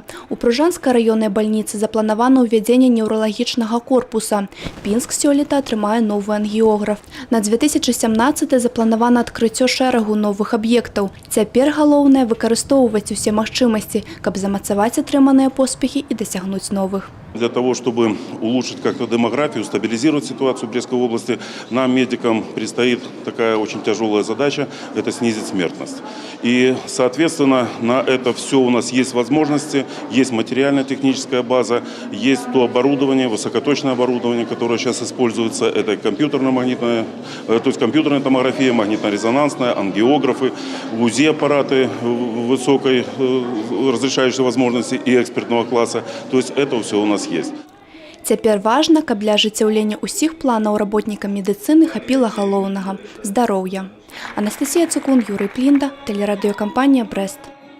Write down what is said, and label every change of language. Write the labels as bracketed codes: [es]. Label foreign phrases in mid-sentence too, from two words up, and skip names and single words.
[be] У Пружанскай раённай бальніцы запланавана ўвядзенне неўралагічнага корпуса. Пінск сёлета атрымае новы ангіёграф. На 2017 запланавана адкрыццё шэрагу новых аб'ектаў. Цяпер галоўнае выкарыстоўваць усе магчымасці, каб замацаваць атрыманыя поспехі і дасягнуць новых. [ru] Для того, чтобы улучшить как-то демографию, стабилизировать ситуацию в Брестской области, нам, медикам, предстоит такая очень тяжелая задача – это снизить смертность. И, соответственно, на это все у нас есть возможности, есть материально-техническая база, есть то оборудование, высокоточное оборудование, которое сейчас используется, это компьютерно-магнитная, то есть компьютерная томография, магнитно-резонансная, ангиографы, УЗИ-аппараты высокой разрешающей возможности и экспертного класса. То есть это все у нас есть. [be] Цяпер важна, каб для ажыццяўлення ўсіх планаў работнікам медыцыны хапіла галоўнага – здароўя. Анастасія Цукун, Юрый Плінда, тэлерадыёкампанія «Брэст».